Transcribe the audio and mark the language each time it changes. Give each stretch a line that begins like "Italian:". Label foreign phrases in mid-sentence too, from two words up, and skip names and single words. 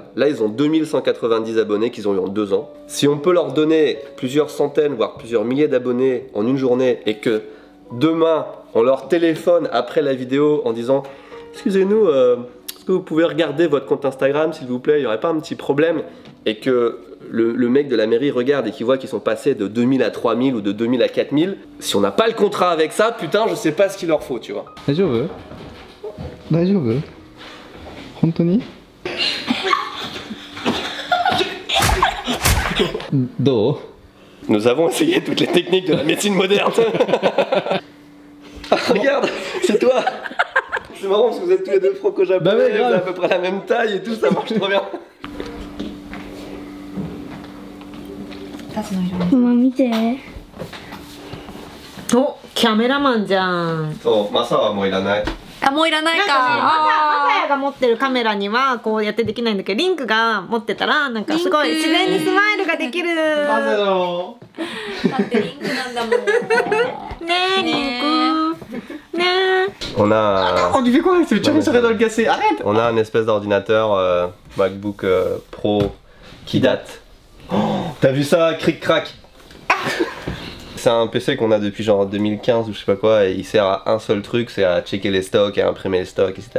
French: Là ils ont 2190 abonnés qu'ils ont eu en 2 ans. Si on peut leur donner plusieurs centaines voire plusieurs milliers d'abonnés en une journée, et que demain on leur téléphone après la vidéo en disant excusez-nous, est-ce que vous pouvez regarder votre compte Instagram s'il vous plaît, il n'y aurait pas un petit problème, et que le mec de la mairie regarde et qu'il voit qu'ils sont passés de 2000 à 3000 ou de 2000 à 4000, si on n'a pas le contrat avec ça, putain je sais pas ce qu'il leur faut, tu vois.
Japanese: 大丈夫。本当に? Do?
French: Nous avons essayé toutes les techniques de la médecine moderne. Ah, regarde, c'est toi. C'est marrant parce que vous êtes tous les deux franco-japonais, vous avez à peu près la même taille et tout, ça marche trop bien.
Japanese: ママ見て。お、キャメラマンじゃん。そう、マサはもういらない。あ、もういらないか。まさやが持ってるカメラにはこうやってできないんだけど、リンクが持ってたらなんかすごい自然にスマイルができる。なぜだろう。だってリンクなんだもん。ねえ、リンク。ねえ。
French: On a... On lui fait quoi? C'est le challenge serait dans le cassé. Arrête. On a un espèce d'ordinateur MacBook Pro qui date. Oh, t'as vu ça, cric-crac? C'est un PC qu'on a depuis genre 2015 ou je sais pas quoi et il sert à un seul truc, c'est à checker les stocks, à imprimer les stocks, etc.